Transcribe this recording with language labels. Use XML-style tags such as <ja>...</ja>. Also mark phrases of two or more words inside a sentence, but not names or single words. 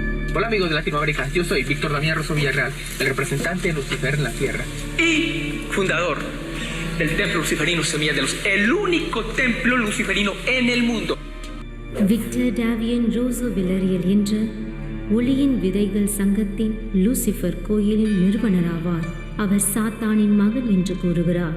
<es>Hola amigos de Latinoamérica, yo soy Víctor Damián Rosso Villarreal, el representante de Lucifer en la Tierra. Y fundador del Templo Luciferino Semilla de Luz, el único templo luciferino en el mundo.</es> <ta>விக்டர் டேவியன் ரோசோ வில்லரியல் என்ற ஒளியின் விதைகள் சங்கத்தின் லூசிஃபர் கோயிலின் நிறுவனராவார். அவர் சாத்தானின் மகன் என்று கூறுகிறார்.</ta>